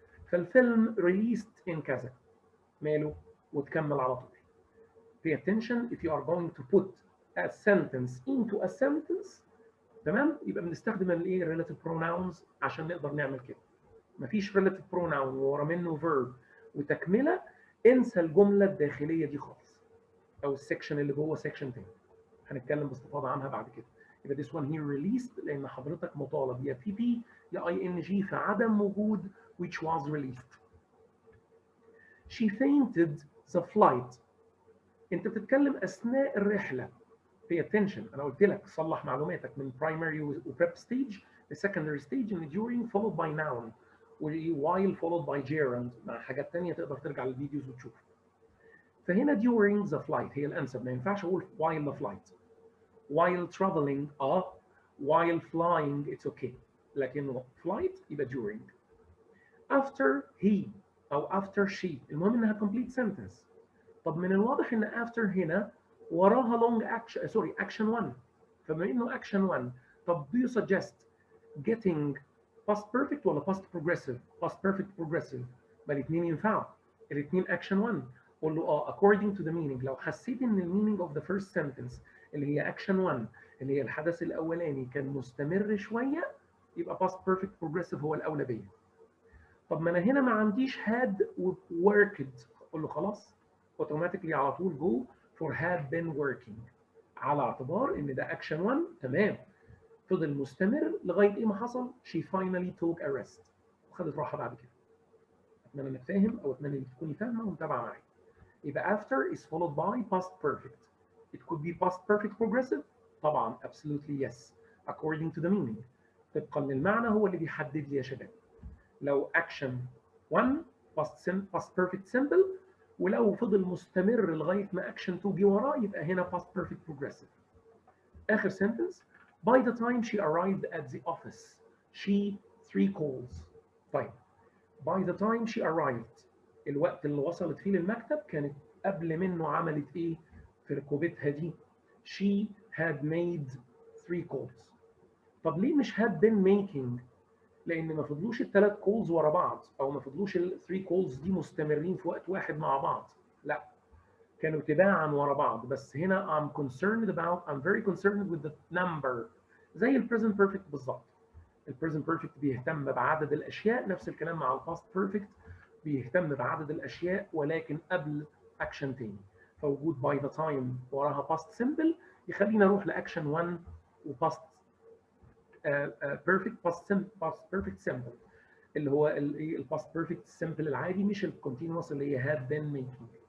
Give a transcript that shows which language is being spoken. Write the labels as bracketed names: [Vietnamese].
[Arabic] فالفيلم released in كذا ماله وتكمل على طول. [English] pay attention if you are going to put a sentence into a sentence. [Arabic] تمام؟ يبقى بنستخدم الايه relative pronouns عشان نقدر نعمل كده. مفيش relative pronoun ورا منه verb وتكمله. انسى الجمله الداخليه دي خالص او السكشن اللي جوه سكشن تاني. هنتكلم باستفاضه عنها بعد كده. يبقى [English] this one here released [Arabic] لان حضرتك مطالب يا بي بي يا اي ان جي في عدم وجود which was released. [English] She fainted the flight. [Arabic] انت بتتكلم اثناء الرحله. [English] pay attention. [Arabic] انا قلت لك صلح معلوماتك من primary و prep stage ل secondary stage ان during followed by noun و while followed by gerund مع حاجات تانية تقدر ترجع للفيديوز وتشوف. فهنا during the flight هي الانسب. ما ينفعش اقول while the flight. [English] while traveling while flying it's okay. لكن flight يبقى during. after he او after she [Arabic] المهم انها [English] complete sentence. [Arabic] طب من الواضح ان after هنا وراها long action action 1. [English] فبما انه action 1 طب do you suggest getting past perfect ولا past progressive؟ past perfect progressive. [Arabic] ما الاثنين ينفعوا. [English] الاثنين action 1. قول له according to the meaning. [Arabic] لو حسيت ان المينينج of the first sentence اللي هي action 1 اللي هي الحدث الاولاني كان مستمر شويه يبقى past perfect progressive هو الاولى بيا. طب ما انا هنا ما عنديش had worked. قول له خلاص automatically على طول [English] go for had been working [Arabic] على اعتبار ان ده action 1. تمام. فضل مستمر لغايه ايه ما حصل [English] she finally took a rest [Arabic] وخدت راحه بعد كده. اتمنى انك فاهم او اتمنى انك تكوني فاهمه ومتابعه معايا. [English] يبقى after is followed by past perfect. It could be past perfect progressive طبعا absolutely yes according to the meaning. [Arabic] طبقا للمعنى هو اللي بيحدد لي يا شباب. لو اكشن 1 past perfect simple، ولو فضل مستمر لغايه ما اكشن 2 جه وراه يبقى هنا past perfect progressive. [English] اخر sentence: by the time she arrived at the office she 3 calls. [Arabic] طيب by the time she arrived، الوقت اللي وصلت فيه للمكتب كانت قبل منه عملت ايه في ركوبتها دي؟ [English] she had made 3 calls. [Arabic] طب ليه مش had been making؟ لان ما فضلوش الثلاث كولز ورا بعض، او ما فضلوش الثري كولز دي مستمرين في وقت واحد مع بعض، لا كانوا تباعا ورا بعض. [English] بس هنا I'm very concerned with the number، [Arabic] زي البريزنت بيرفكت بالظبط. البريزنت بيرفكت بيهتم بعدد الاشياء، نفس الكلام مع الباست بيرفكت بيهتم بعدد الاشياء ولكن قبل اكشن تاني. فوجود باي ذا تايم وراها باست سمبل يخلينا نروح لاكشن 1 وباست بيرفكت باست بيرفكت سمبل اللي هو الباست بيرفكت سمبل العادي، مش الكونتينوس اللي هي had been making.